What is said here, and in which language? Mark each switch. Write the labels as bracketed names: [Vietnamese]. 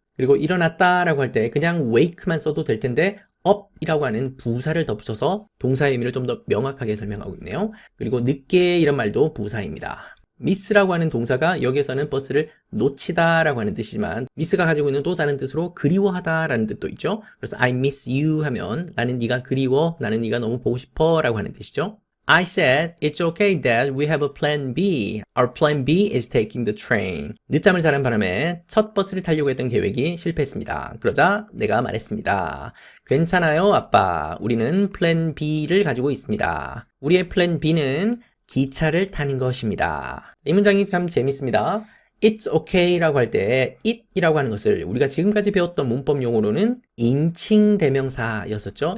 [Korean] 그리고 일어났다라고 할 때 그냥 wake만 써도 될 텐데 up이라고 하는 부사를 덧붙여서 동사의 의미를 좀 더 명확하게 설명하고 있네요. 그리고 늦게 이런 말도 부사입니다. miss라고 하는 동사가 여기에서는 버스를 놓치다라고 하는 뜻이지만 miss가 가지고 있는 또 다른 뜻으로 그리워하다라는 뜻도 있죠. 그래서 [English] I miss you [Korean] 하면 나는 네가 그리워, 나는 네가 너무 보고 싶어 라고 하는 뜻이죠. [English] I said, it's okay Dad, we have a plan B. Our plan B is taking the train. [Korean] 늦잠을 자는 바람에 첫 버스를 타려고 했던 계획이 실패했습니다. 그러자 내가 말했습니다. 괜찮아요 아빠, 우리는 플랜 B를 가지고 있습니다. 우리의 플랜 B는 기차를 타는 것입니다. 이 문장이 참 재밌습니다. It's okay 라고 할 때 it이라고 하는 것을 우리가 지금까지 배웠던 문법 용어로는 인칭대명사였었죠.